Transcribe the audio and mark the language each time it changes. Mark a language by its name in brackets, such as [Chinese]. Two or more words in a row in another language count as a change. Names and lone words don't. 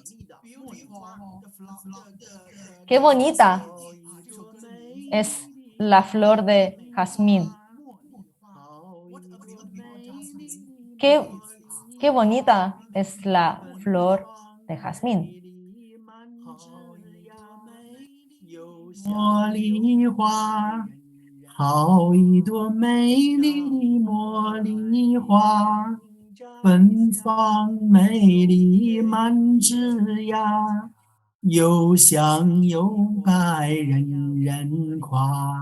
[Spanish] Qué bonita es la flor de jazmín. Qué bonita es la flor de jazmín. [Chinese] 茉莉花，好一朵美丽的茉莉花，芬芳美丽满枝桠，又香又白人人夸。